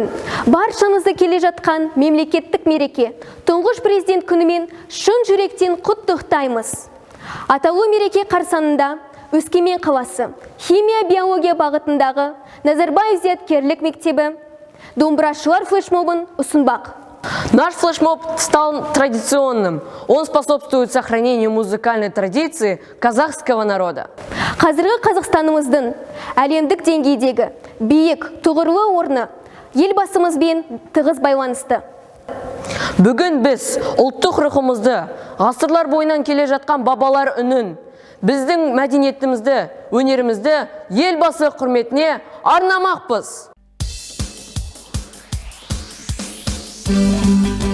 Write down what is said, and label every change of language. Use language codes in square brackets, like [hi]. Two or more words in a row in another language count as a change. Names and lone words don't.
[kk] Баршаңызды келе жатқан мемлекеттік мереке Тұңғыш Президент күнімен шын жүректен құттықтаймыз. Атаулы мереке қарсаңында Өскемен қаласы химия-биология бағытындағы Назарбаев зияткерлік мектебі домбырашылар флешмобын ұсынбақ. [ru] Наш флешмоб стал традиционным. Он способствует сохранению музыкальной традиции казахского народа. [kk] Қазіргі Қазақстанымыздың әлемдік деңгейдегі биік, тұғырлы орны елбасымызбен тығыз байланысты. Бүгін біз ұлттық рухымызды, ғасырлар бойынан келе жатқан бабалар үнін, біздің мәдениетімізді, өнерімізді елбасы құрметіне арнамақпыз.